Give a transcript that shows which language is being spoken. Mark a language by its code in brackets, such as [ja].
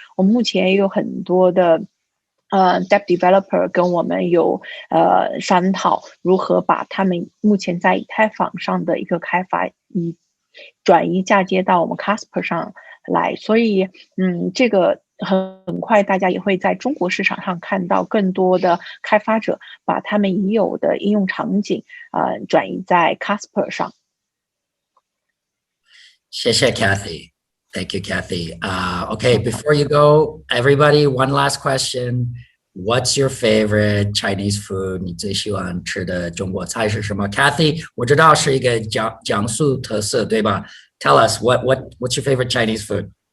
[zh] 我们目前也有很多的Dev Developer 跟我们有商讨如何把他们目前在以太坊上的一个开发转移嫁接到我们 Casper 上来。所以这个很快大家也会在中国市场上看到更多的开发者把他们已有的应用场景转移在 Casper 上。谢谢 [en] Kathy. Thank you, Kathy. Okay, before you go, everybody, one last question. What's your favorite Chinese food? [zh] 你最喜欢吃的中国菜是什么 ？Kathy， 我知道是一个江苏特色，对吧？ [en] Tell us what's your favorite Chinese food?